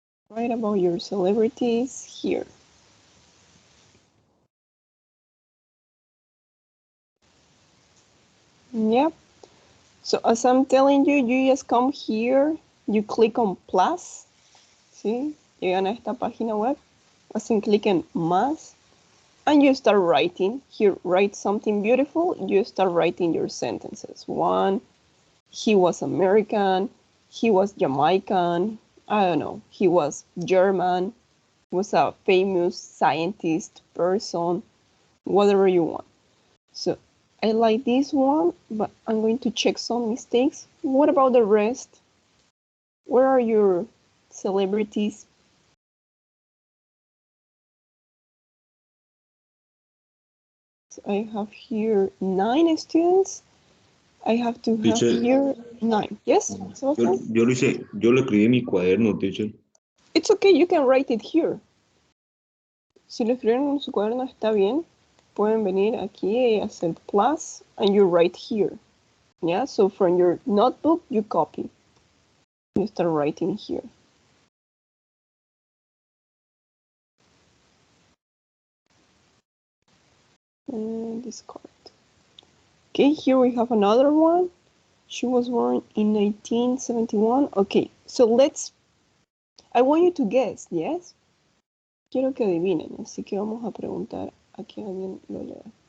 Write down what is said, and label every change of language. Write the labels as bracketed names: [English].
[English] Write about your celebrities here. Yep. So as I'm telling you, you just come here, you click on plus, ¿sí? [Spanish] Llegan a esta página web, hacen clic en más, [English] and you start writing. Here, write something beautiful, you start writing your sentences. One, he was American, he was Jamaican, I don't know, he was German, was a famous scientist, person, whatever you want. So I like this one, but I'm going to check some mistakes. What about the rest? Where are your celebrities? So I have here 9 students. I have to have Teacher, here 9. Yes, Sebastian? [Spanish] yo lo escribí en mi cuaderno, teacher. [English] It's okay, you can write it here. [Spanish] Si lo escriben en su cuaderno está bien. Pueden venir aquí y hacer plus [English] and you write here. Yeah, so from your notebook, you copy. You start writing here. And discard. Okay, here we have another one. She was born in 1971. Okay, so I want you to guess, yes? [Spanish] Quiero que adivinen, así que vamos a preguntar a que alguien lo lea.